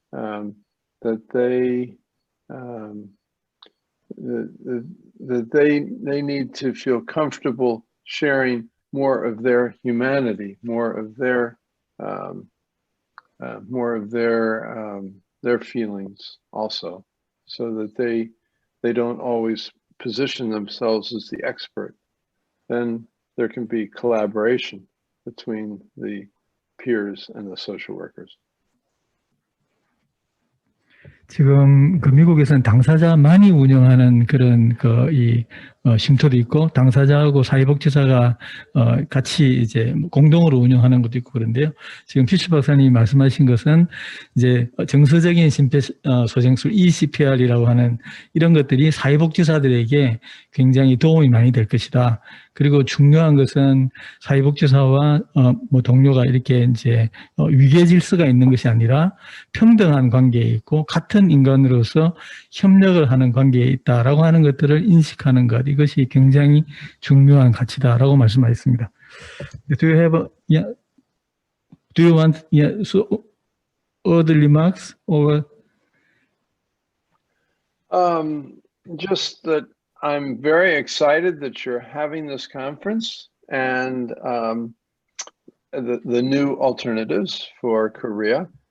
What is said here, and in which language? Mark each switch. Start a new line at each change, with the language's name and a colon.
English: That they need to feel comfortable sharing more of their humanity, more of their feelings also, so that they don't always position themselves as the expert. Then there can be collaboration between the peers and the social workers.
Korean: 지금 그 미국에서는 당사자만이 운영하는 그런 쉼터도 있고 당사자하고 사회복지사가 같이 이제 공동으로 운영하는 것도 있고 그런데요. 지금 피셔 박사님이 말씀하신 것은 이제 정서적인 심폐소생술 ECPR이라고 하는 이런 것들이 사회복지사들에게 굉장히 도움이 많이 될 것이다. 그리고 중요한 것은 사회복지사와 동료가 이렇게 이제 위계 질서가 있는 것이 아니라 평등한 관계에 있고 같은 인간으로서 협력을 하는 관계에 있다라고 하는 것들을 인식하는 것, 이것이 굉장히 중요한 가치다라고 말씀하셨습니다.
English: Do you want other remarks or? Just that I'm very excited that you're having this conference and the new alternatives for Korea.